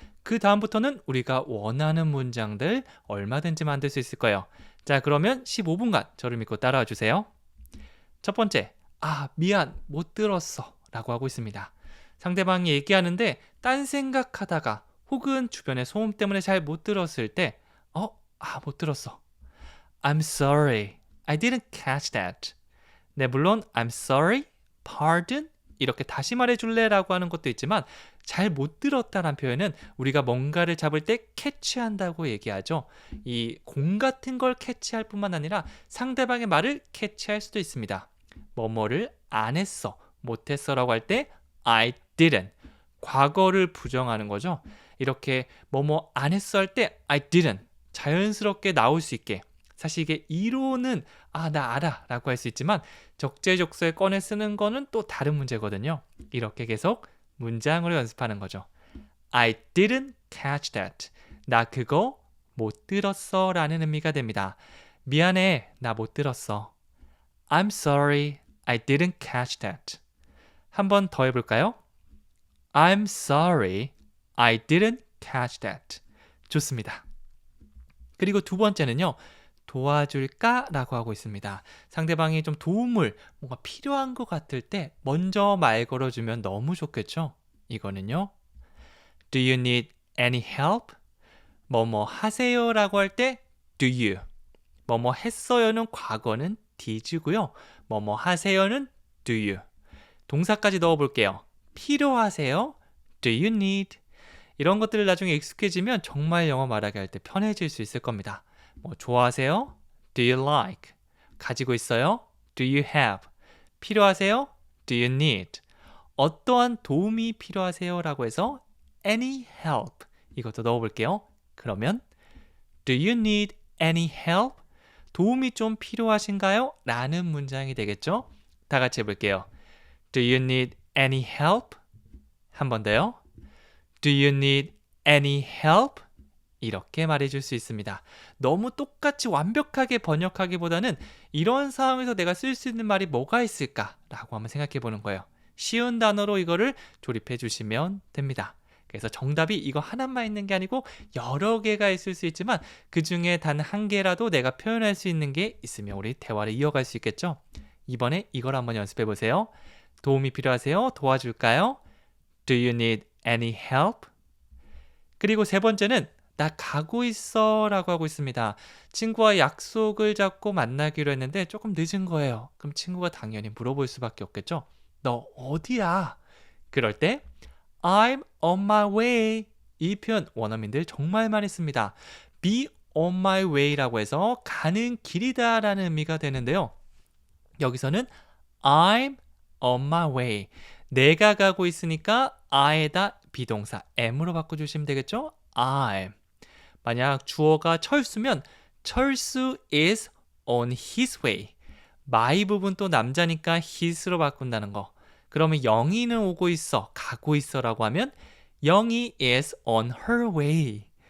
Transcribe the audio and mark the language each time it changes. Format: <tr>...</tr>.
<ko>그 다음부터는 우리가 원하는 문장들 얼마든지 만들 수 있을 거예요. 자, 그러면 15분간 저를 믿고 따라와 주세요. 첫 번째, 미안, 못 들었어 라고 하고 있습니다. 상대방이 얘기하는데 딴 생각하다가 혹은 주변의 소음 때문에 잘 못 들었을 때 못 들었어.</ko> <en>I'm sorry, I didn't catch that.</en> <ko>네, 물론</ko> <en>I'm sorry, pardon</en> <ko>이렇게 다시 말해줄래? 라고 하는 것도 있지만 잘 못 들었다란 표현은 우리가 뭔가를 잡을 때 캐치한다고 얘기하죠. 이 공 같은 걸 캐치할 뿐만 아니라 상대방의 말을 캐치할 수도 있습니다. 뭐뭐를 안 했어, 못 했어 라고 할 때</ko> <en>I didn't.</en> <ko>과거를 부정하는 거죠. 이렇게 뭐뭐 안 했어 할 때</ko> <en>I didn't.</en> <ko>자연스럽게 나올 수 있게. 사실 이게 이론은 나 알아 라고 할 수 있지만 적재적소에 꺼내 쓰는 거는 또 다른 문제거든요. 이렇게 계속 문장으로 연습하는 거죠.</ko> <en>I didn't catch that.</en> <ko>나 그거 못 들었어 라는 의미가 됩니다. 미안해, 나 못 들었어.</ko> <en>I'm sorry, I didn't catch that.</en> <ko>한 번 더 해볼까요?</ko> <en>I'm sorry, I didn't catch that.</en> <ko>좋습니다. 그리고 두 번째는요. 도와줄까? 라고 하고 있습니다. 상대방이 좀 도움을 뭔가 필요한 것 같을 때 먼저 말 걸어주면 너무 좋겠죠? 이거는요.</ko> <en>Do you need any help?</en> <ko>뭐뭐 하세요 라고 할 때</ko> <en>do you.</en> <ko>뭐뭐 했어요는 과거는 did고요. 뭐뭐 하세요는</ko> <en>do you.</en> <ko>동사까지 넣어볼게요. 필요하세요?</ko> <en>Do you need?</en> <ko>이런 것들을 나중에 익숙해지면 정말 영어 말하기 할 때 편해질 수 있을 겁니다. 뭐 좋아하세요?</ko> <en>Do you like?</en> <ko>가지고 있어요?</ko> <en>Do you have?</en> <ko>필요하세요?</ko> <en>Do you need?</en> <ko>어떠한 도움이 필요하세요? 라고 해서</ko> <en>any help</en> <ko>이것도 넣어볼게요. 그러면</ko> <en>Do you need any help?</en> <ko>도움이 좀 필요하신가요? 라는 문장이 되겠죠? 다 같이 해볼게요.</ko> <en>Do you need any help?</en> <ko>한 번 더요.</ko> <en>Do you need any help?</en> <ko>이렇게 말해줄 수 있습니다. 너무 똑같이 완벽하게 번역하기보다는 이런 상황에서 내가 쓸 수 있는 말이 뭐가 있을까라고 한번 생각해 보는 거예요. 쉬운 단어로 이거를 조립해 주시면 됩니다. 그래서 정답이 이거 하나만 있는 게 아니고 여러 개가 있을 수 있지만 그 중에 단 한 개라도 내가 표현할 수 있는 게 있으면 우리 대화를 이어갈 수 있겠죠? 이번에 이걸 한번 연습해 보세요. 도움이 필요하세요? 도와줄까요?</ko> <en>Do you need any help?</en> <ko>그리고 세 번째는 나 가고 있어 라고 하고 있습니다. 친구와 약속을 잡고 만나기로 했는데 조금 늦은 거예요. 그럼 친구가 당연히 물어볼 수밖에 없겠죠? 너 어디야? 그럴 때</ko> <en>I'm on my way.</en> <ko>이 표현 원어민들 정말 많이 씁니다.</ko> <en>be on my way</en> <ko>라고 해서 가는 길이다 라는 의미가 되는데요. 여기서는</ko> <en>I'm on my way.</en> <ko>내가 가고 있으니까 I에다 비동사 M으로 바꿔주시면 되겠죠? I'm. 만약 주어가 철수면 철수</ko> <en>is on his way.</en> <ko>my 부분 또 남자니까 his로 바꾼다는 거. 그러면 영희는 오고 있어, 가고 있어 라고 하면 영희</ko> <en>is on her way.</en>